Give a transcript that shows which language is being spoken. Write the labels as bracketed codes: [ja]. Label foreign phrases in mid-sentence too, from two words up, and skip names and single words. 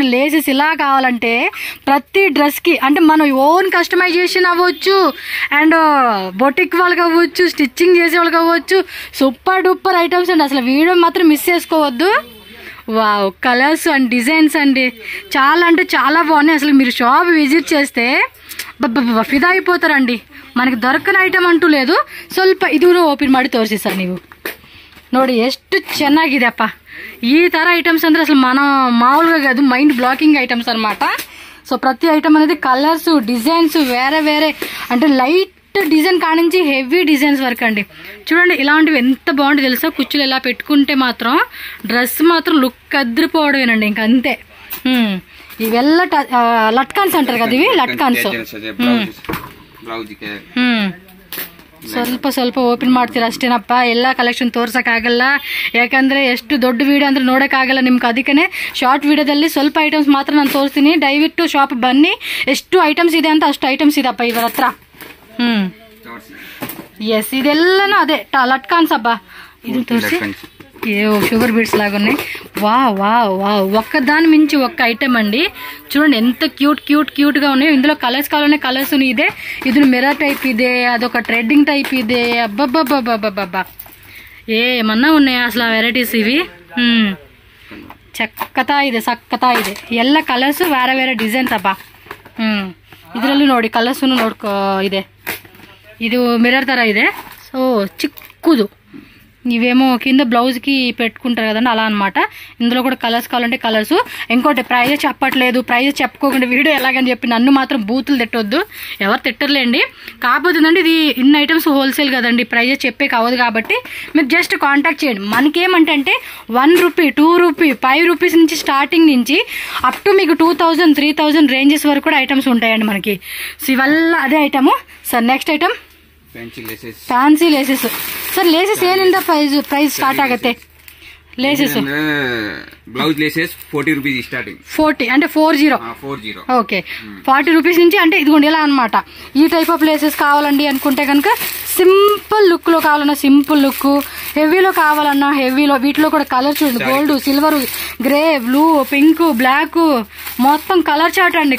[te] లేసెస్ ఇలా కావాలంటే ప్రతి డ్రెస్కి, అంటే మనం [en] own customization [te] అవ్వచ్చు, అండ్ బొటిక్ వాళ్ళకి అవ్వచ్చు, స్టిచ్చింగ్ చేసే వాళ్ళకి అవ్వచ్చు. [en] super duper items [te] అండి. అసలు వీడియో మాత్రం మిస్ చేసుకోవద్దు. వావ్, [en] colors and designs [te] అండి చాలా అంటే చాలా బాగున్నాయి. అసలు మీరు [en] shop visit [te] చేస్తే ఫిదా అయిపోతారండి. మనకి దొరకని [kn] ಐಟಮ್ ಅಂತೂ లేదు. ಸ್ವಲ್ಪ ಇದು ಓಪನ್ ಮಾಡಿ ತೋರಿಸಿ ಸರ್ ನೀವು. ನೋಡಿ ಎಷ್ಟು ಚೆನ್ನಾಗಿದೆ ಅಪ್ಪ. ಈ ಥರ ಐಟಮ್ಸ್ ಅಂದರೆ [te] అసలు మనం మామూలుగా కాదు, [en] mind blocking items [te] అనమాట. సో ప్రతి ఐటమ్ అనేది కలర్స్, డిజైన్స్ వేరే అంటే [en] light design [te] కానించి [en] heavy designs [te] వరకు అండి. చూడండి ఇలాంటివి ఎంత బాగుంటుంది తెలుసా. కుచ్చులు ఇలా పెట్టుకుంటే మాత్రం డ్రెస్ మాత్రం లుక్ అదిరిపోవడమేనండి, ఇంక అంతే. ఇవెల్ల లట్కాన్స్ అంటారు కదా, ఇవి లట్కాన్స్. [kn] ಸ್ವಲ್ಪ ಓಪನ್ ಮಾಡ್ತೀರಾ ಅಷ್ಟೇನಪ್ಪ. ಎಲ್ಲ ಕಲೆಕ್ಷನ್ ತೋರ್ಸಕ್ಕಾಗಲ್ಲ, ಯಾಕಂದ್ರೆ ಎಷ್ಟು ದೊಡ್ಡ ವಿಡಿಯೋ ಅಂದ್ರೆ ನೋಡೋಕ್ಕಾಗಲ್ಲ ನಿಮ್ಗೆ. ಅದಕ್ಕೆ ಶಾರ್ಟ್ ವಿಡಿಯೋದಲ್ಲಿ ಸ್ವಲ್ಪ ಐಟಮ್ಸ್ ಮಾತ್ರ ನಾನು ತೋರಿಸ್ತೀನಿ. ದಯವಿಟ್ಟು ಶಾಪ್ ಬನ್ನಿ, ಎಷ್ಟು ಐಟಮ್ಸ್ ಇದೆ ಅಂತ ಅಷ್ಟು ಐಟಮ್ಸ್ ಇದಪ್ಪ ಇವರ ಹತ್ರ. [te] ఎస్, ఇదెల్లాను అదే లట్కాన్స్ అబ్బా. ఇది తోసి ఏవో [en] sugar beads [te] లాగా ఉన్నాయి. వా ఒక్కదాని మించి ఒక్క ఐటమ్ అండి. చూడండి ఎంత క్యూట్గా ఉన్నాయి. ఇందులో కలర్స్ కావాలనే కలర్స్ ఇదే, ఇది [en] mirror type [te] ఇదే, అదొక [en] threading type [te] ఇదే. అబ్బబ్బబ్బబ్బబ్బబ్బా, ఏమన్నా ఉన్నాయా అసలు ఆ వెరైటీస్ ఇవి. [kn] ಚಕ್ಕತಾ ಇದೆ, ಸಕ್ಕತಾ ಇದೆ. ಎಲ್ಲ ಕಲರ್ಸು ಬೇರೆ ಬೇರೆ ಡಿಸೈನ್ಸ್ ಅಪ್ಪ. ಇದರಲ್ಲೂ ನೋಡಿ ಕಲರ್ಸು ನೋಡ್ಕೊ ಇದೆ. ಇದು ಮಿರರ್ ಥರ ಇದೆ. [te] సో చిక్కుదు ఇవేమో కింద బ్లౌజ్కి పెట్టుకుంటారు కదండి, అలా అనమాట. ఇందులో కూడా కలర్స్ కావాలంటే కలర్స్. ఇంకోటి ప్రైజెస్ చెప్పట్లేదు, ప్రైజెస్ చెప్పుకోకుండా వీడియో ఎలాగని చెప్పి నన్ను మాత్రం బూతులు తిట్టొద్దు, ఎవరు తిట్టర్లేండి. కాకపోతే ఇది ఇన్ని [en] items wholesale [te] కదండి, ప్రైజెస్ చెప్పే కావదు. కాబట్టి మీరు [en] just contact [te] చేయండి. మనకేమంటే 1 రూపీ, 2 రూపీ, 5 రూపీస్ నుంచి స్టార్టింగ్ నుంచి [en] up to [te] మీకు 2000, 3000 రేంజెస్ వరకు కూడా ఐటమ్స్ ఉంటాయండి మనకి. సో ఇవల్ల అదే ఐటము. సార్ [en] next item fancy laces. [kn] ಸರ್ ಲೇಸಸ್ ಏನಿಂದ [en] price start [kn] ಆಗುತ್ತೆ? ಲೇಸಸ್ [en] blouse laces [te] 40 రూపీస్ స్టార్టింగ్. 40 అంటే 40. ఓకే, 40 రూపీస్ నుంచి. అంటే ఇదిగోండి ఇలా అనమాట. [en] this type of laces [te] కావాలండి అనుకుంటే కనుక [en] simple look [te] లో కావాలన్నా [en] simple look, [te] హెవీలో కావాలన్నా హెవీలో. వీటిలో కూడా కలర్ చూడండి, [en] gold, silver, grey, blue, pink, black, [te] మొత్తం [en] color chart [te] అండి.